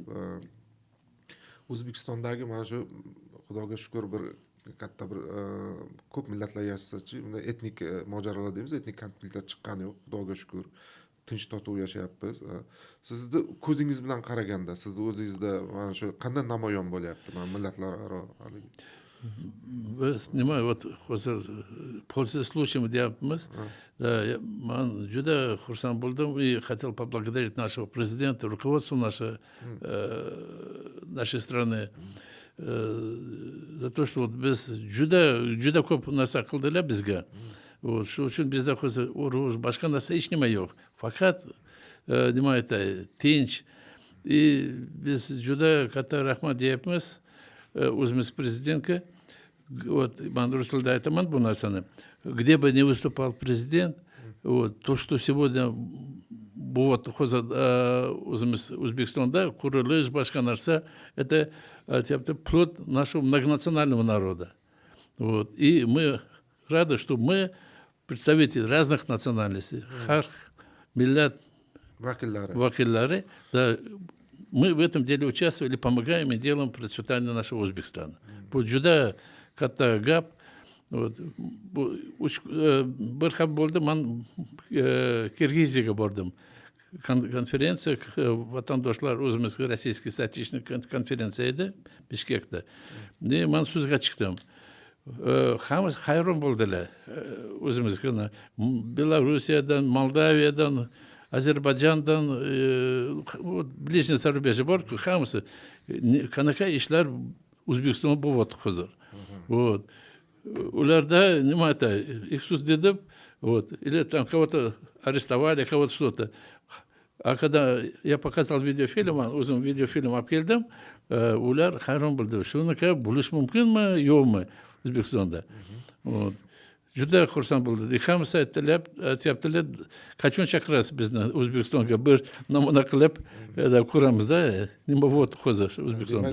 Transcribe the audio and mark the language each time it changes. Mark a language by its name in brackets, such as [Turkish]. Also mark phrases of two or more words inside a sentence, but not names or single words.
[Uzbek] O'zbekistondagi mana shu Xudoga shukr bir katta bir ko'p millatlar yashasa-chi, bunda etnik mojarolar deymiz, etnik konfliktlar chiqqani yo'q, Xudoga shukr. Tinch totuv yashayapmiz. Sizni ko'zingiz bilan qaraganda, sizni o'zingizda mana shu qanday namoyon bo'lyapti? Mana millatlararo haligi Biz nima hozir [Russian] пользуясь случаем [Uzbek] deyapmiz. Men juda xursand bo'ldim [Russian] и хотел поблагодарить нашего президента, руководство нашей страны за то, что [Uzbek] biz juda ko'p narsa qildilar bizga. Shu uchun bizda hozir urush, boshqa narsa hech nima yo'q. Faqat nima aytay, tinch. Biz juda katta rahmat deyapmiz. O'zimiz prezidentga, man rus tilida aytaman bu narsani. [Russian] Где бы ни выступал президент, то, что сегодня [Uzbek] hozir o'zimiz O'zbekistonda qurilish, boshqa narsa, [Russian] это плод нашего многонационального народа. И мы рады, что мы представители разных национальностей, [Uzbek] xalq, millat vakillari, [Russian] мы в этом деле участвовали, помогаем и делаем процветание нашего Узбекистана. [Uzbek] Bu juda katta gap. Bir hafta bo'ldi, men Kirgiziyaga bordim. konferensiya vatandoshlar o'zimiz [Russian] российский статичный [Uzbek] konferensiya edi Bishkekda. Men so'zga chiqdim. Hammasi hayron bo'ldilar. O'zimizga Belorussiyadan, Moldaviyadan, Ozarbayjondan, [Russian] ближний зарубежье [Uzbek] bor-ku, hammasi qanaqa ishlar O'zbekistonda bo'lyapti hozir. Вот. Ularda nima aytay, [Russian] их суд dedim, вот, или там кого-то арестовали, кого-то что-то. А когда я показал видеофильм, [Uzbek] o'zim videofilm olib keldim, ular hayron bo'ldi. Shunaqa bo'lish mumkinmi, yo'qmi O'zbekistonda? Вот. Juda xursand bo'ldik. Hammasi aytyaptilar, qachon chaqirasiz bizni O'zbekistonga bir namuna qilib ko'ramizda, nima bo'lyapti hozir O'zbekistonda.